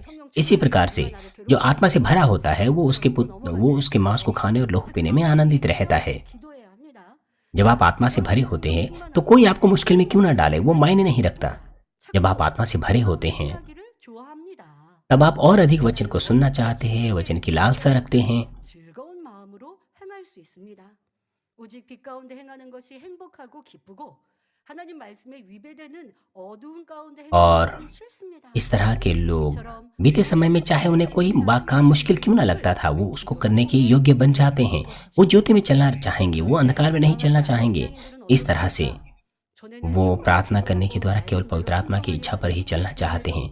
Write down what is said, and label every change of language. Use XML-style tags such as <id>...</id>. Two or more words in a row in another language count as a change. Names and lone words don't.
<hi>इसी प्रकार से जो आत्मा से भरा होता है वो उसके मांस को खाने और लहू पीने में आनंदित रहता है। जब आप आत्मा से भरे होते हैं तो कोई आपको मुश्किल में क्यों ना डाले वो मायने नहीं रखता। जब आप आत्मा से भरे होते हैं तब आप और अधिक वचन को सुनना चाहते हैं, वचन की लालसा रखते हैं।</hi> <ko>즐거운 마음으로 행할 수 있습니다. 오직 빛 가운데 행하는 것이 행복하고 기쁘고 하나님 말씀에 위배되는 어두운 가운데</ko> <hi>और</hi> <ko>행하는 것은 싫습니다.</ko> <hi>इस तरह के लोग बीते समय में चाहे उन्हें कोई काम मुश्किल क्यों ना लगता था वो उसको करने के योग्य बन जाते हैं। वो ज्योति में चलना चाहेंगे, वो अंधकार में नहीं चलना चाहेंगे। इस तरह से वो प्रार्थना करने के द्वारा केवल पवित्र आत्मा की इच्छा पर ही चलना चाहते हैं।</hi>